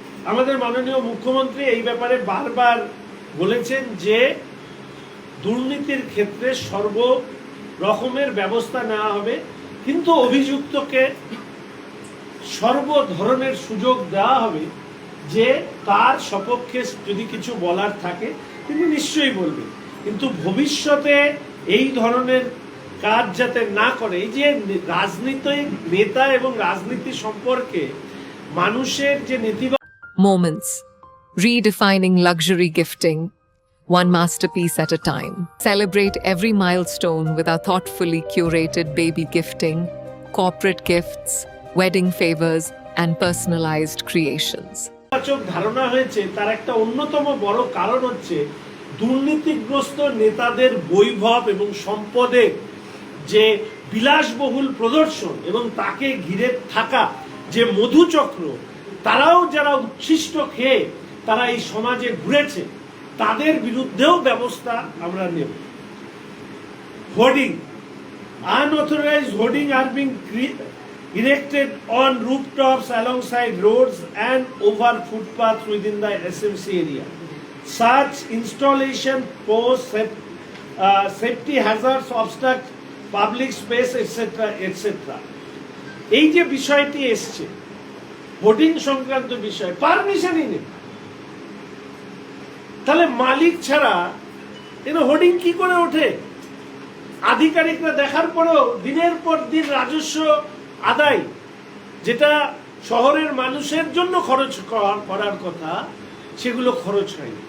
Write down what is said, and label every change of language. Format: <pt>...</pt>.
<bn>আমাদের মাননীয় মুখ্যমন্ত্রী এই ব্যাপারে বারবার বলেছেন যে দুর্নীতির ক্ষেত্রে সর্ব রকমের ব্যবস্থা নেওয়া হবে, কিন্তু অভিযুক্তকে সর্ব ধরনের সুযোগ দেওয়া হবে যে তার সপক্ষে যদি কিছু বলার থাকে তিনি নিশ্চয়ই বলবেন, কিন্তু ভবিষ্যতে এই ধরনের কাজ যাতে না করে। এই যে রাজনৈতিক নেতা এবং রাজনীতি সম্পর্কে মানুষের যে নীতিবাদ</bn> <en>Moments, redefining luxury gifting, one masterpiece at a time. Celebrate every milestone with our thoughtfully curated baby gifting, corporate gifts, wedding favors, and personalized creations.</en> <bn>ধারণা হয়েছে তার একটা অন্যতম বড় কারণ হচ্ছে দুর্নীতিগ্রস্ত নেতাদের বৈভব এবং সম্পদের যে বিলাসবহুল প্রদর্শন এবং তাকে ঘিরে থাকা যে মধুচক্র, তারাও যারা উচ্ছিষ্ট খেয়ে তারা এই সমাজে ঘুরেছে তাদের বিরুদ্ধেও ব্যবস্থা আমরা নেব।</bn> <en>Hoarding, unauthorized hoarding are being erected on rooftops, alongside roads and over footpaths within the SMC area. Such installation pose safety hazards, obstruct public space, etc. etc.</en> <bn>এই যে বিষয়টি এসছে হোর্ডিং সংক্রান্ত বিষয়, পারমিশনই নেই, তাহলে মালিক ছাড়া হোর্ডিং কি করে ওঠে? আধিকারিকরা দেখার পরেও দিনের পর দিন রাজস্ব আদায়, যেটা শহরের মানুষের জন্য খরচ করার কথা, সেগুলো খরচ হয়।</bn>